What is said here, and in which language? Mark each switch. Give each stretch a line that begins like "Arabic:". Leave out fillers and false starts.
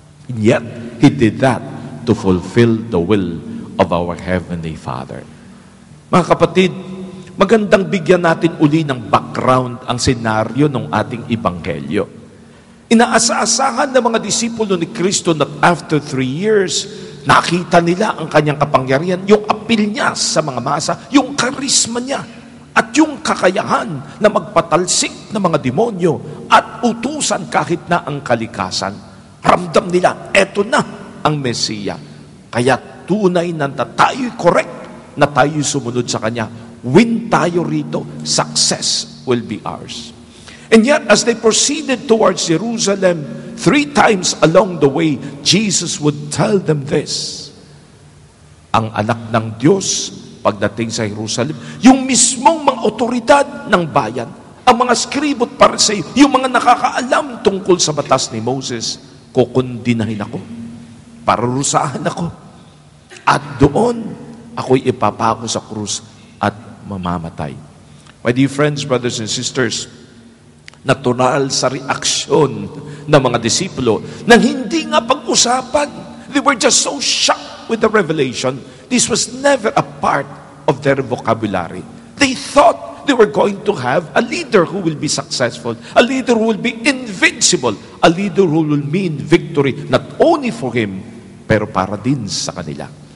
English: And yet, He did that to fulfill the will of our Heavenly Father.
Filipino: Mga kapatid, magandang bigyan natin uli ng background ang senaryo ng ating Ebanghelyo. Inaasa-asahan ng mga disipulo ni Kristo na after 3 years, nakita nila ang kanyang kapangyarihan, yung appeal niya sa mga masa, yung karisma niya, at yung kakayahan na magpatalsik ng mga demonyo at utusan kahit na ang kalikasan. Ramdam nila, eto na ang Mesiya. Kaya tunay na tayo'y correct na tayo'y sumunod sa Kanya.
English: Win
Filipino: tayo rito,
English: success will be ours. And yet, as they proceeded towards Jerusalem, 3 times along the way, Jesus would tell them this.
Filipino: Ang anak ng Diyos, pagdating sa Jerusalem, yung mismong mga otoridad ng bayan, ang mga skribot pariseo, yung mga nakakaalam tungkol sa batas ni Moses, kukundinahin ako, parurusahan ako, at doon ako'y ipapako sa krus at mamamatay.
English: My dear friends, brothers and sisters,
Filipino: natural sa reaksyon ng mga disipulo nang hindi nga pag-usapan.
English: They were just so shocked with the revelation. This was never a part of their vocabulary. They thought they were going to have a leader who will be successful, a leader who will be invincible, a leader who will mean victory not only for him,
Filipino: pero para din sa kanila.